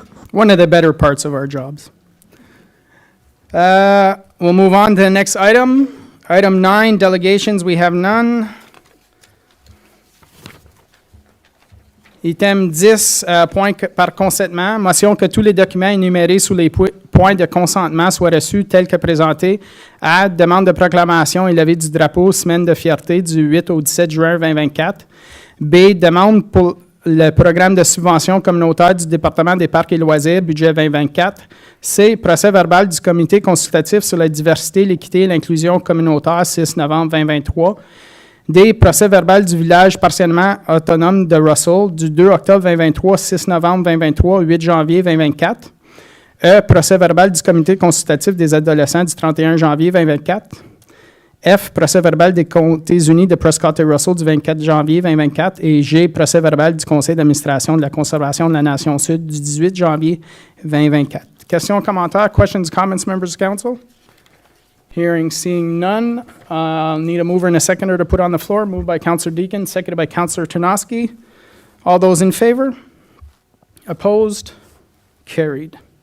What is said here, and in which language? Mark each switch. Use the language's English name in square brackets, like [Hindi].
[English] One of the better parts of our jobs. We'll move on to the next item. Item 9, delegations, we have none. [French] Item 10, point par consentement, motion que tous les documents énumérés sous les points de consentement soient reçus tels que présentés. A, demande de proclamation et levée du drapeau, semaine de fierté du 8 au 17 juin 2024. B, demande pour le programme de subvention communautaire du département des parcs et loisirs, budget 2024. C, procès verbal du comité consultatif sur la diversité, l'équité et l'inclusion communautaire, 6 novembre 2023. D, procès verbal du village partiellement autonome de Russell, du 2 octobre 2023, 6 novembre 2023, 8 janvier 2024. E, procès verbal du comité consultatif des adolescents du 31 janvier 2024. F, procès verbal des Comtés unis de Prescott et Russell du 24 janvier 2024. Et G, procès verbal du conseil d'administration de la conservation de la Nation Sud du 18 janvier 2024. Questions, commentaires, [English] questions, comments, members of council? Hearing, seeing none. Need a mover and a seconder to put on the floor. Moved by Councillor Deacon, seconded by Councillor Tarnowski. All those in favor? Opposed? Carried.